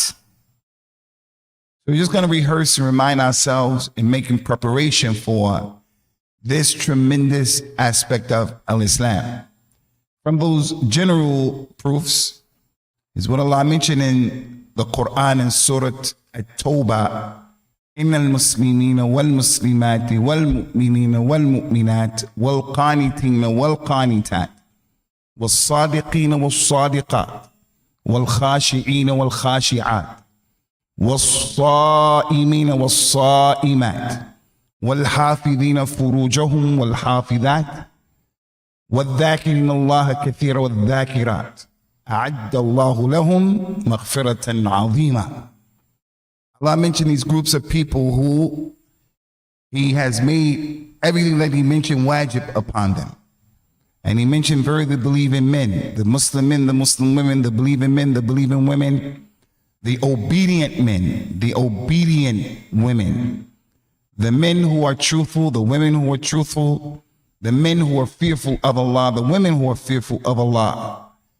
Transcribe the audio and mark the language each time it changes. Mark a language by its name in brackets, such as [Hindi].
[English] So we're just going to rehearse and remind ourselves in making preparation for this tremendous aspect of Al-Islam. From those general proofs is what Allah mentioned in the Quran in Surah At-Tawbah. [Arabic] إن المسلمين والمسلمات والمؤمنين والمؤمنات والقانتين والقانتات والصادقين والصادقات والخاشعين والخاشعات والصائمين والصائمات والحافظين فروجهم والحافظات والذاكرين الله كثيرا والذاكرات أعد الله لهم مغفرة عظيمة. [English] Allah mentioned these groups of people who He has made everything that He mentioned wajib upon them. And He mentioned very the believing men, the Muslim men, the Muslim women, the believing men, the believing women, the obedient men, the obedient women, the men who are truthful, the women who are truthful, the men who are fearful of Allah, the women who are fearful of Allah,